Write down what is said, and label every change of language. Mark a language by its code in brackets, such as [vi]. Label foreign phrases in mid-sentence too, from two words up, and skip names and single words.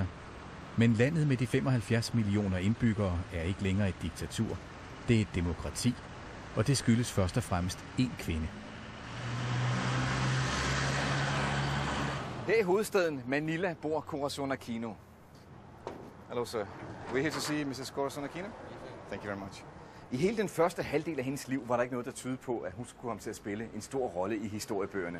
[da] Men landet med de 75 millioner indbyggere er ikke længere et diktatur. Det er et demokrati, og det skyldes først og fremmest én kvinde. Her i hovedstaden Manila bor Corazon Aquino. [en] Hello, sir. We're here to see Mrs. Corazon Aquino. Thank you very much. [da] I hele den første halvdel af hendes liv var der ikke noget, der tydede på, at hun skulle komme til at spille en stor rolle i historiebøgerne.